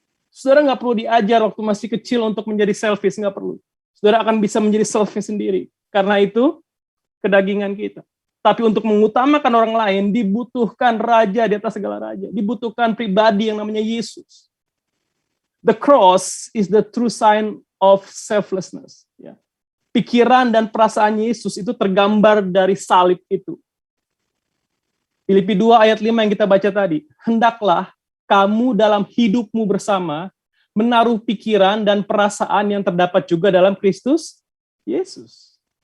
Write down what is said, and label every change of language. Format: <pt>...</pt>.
<id>Saudara nggak perlu diajar waktu masih kecil untuk menjadi selfish, nggak perlu. Saudara akan bisa menjadi selfish sendiri. Karena itu kedagingan kita. Tapi untuk mengutamakan orang lain, dibutuhkan raja di atas segala raja. Dibutuhkan pribadi yang namanya Yesus.</id> <en>The cross is the true sign of selflessness.</en> <id>Ya. Pikiran dan perasaan Yesus itu tergambar dari salib itu. Filipi 2 ayat 5 yang kita baca tadi. Hendaklah kamu dalam hidupmu bersama menaruh pikiran dan perasaan yang terdapat juga dalam Kristus Yesus.</id>